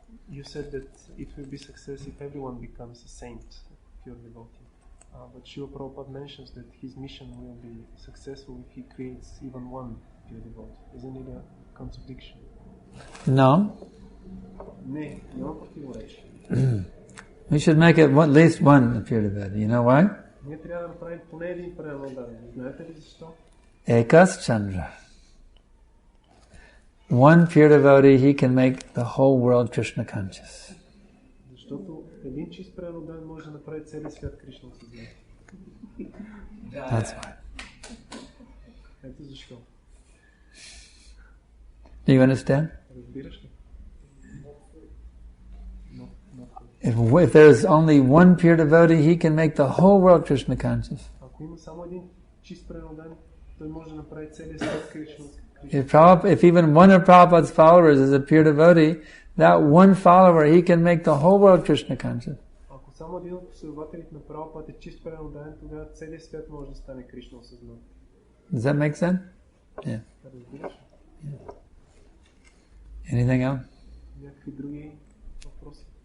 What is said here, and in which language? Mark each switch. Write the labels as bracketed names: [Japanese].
[English] You said that it will be success if everyone becomes a saint, pure devotee. But Srila Prabhupada mentions that his mission will be successful if he creates even one pure devotee. Isn't it a contradiction? No. [Bulgarian] Не, няма противоречие. [English] We should make it at least one pure devotee. You know why? [Bulgarian] Ние трябва да направим поне един предан ударен. Знаете ли защо? [Sanskrit] Ekas Chandra. [English] one pure devotee, he can make the whole world Krishna conscious. [Bulgarian] Защото един чист предан може да направи целия свят Кришна осъзнат. [English] That's why. [Bulgarian] Ето защо. [English] Do you understand? [Bulgarian] Разбираш ли? [English] If there is only one pure devotee, he can make the whole world Krishna conscious. [Bulgarian] Ако има само един чист предан, той може да направи целия свят Кришна. [English] If even one of Prabhupada's followers is a pure devotee, that one follower, he can make the whole world Krishna conscious. [Bulgarian] Ако само един от последователите на Прабхупада е чист предан, тогава целият свят може да стане Кришна осъзнат. [English] Does that make sense? Yeah. [Bulgarian] Разбираш? [English] Anything else? [Bulgarian] Някакви други въпроси?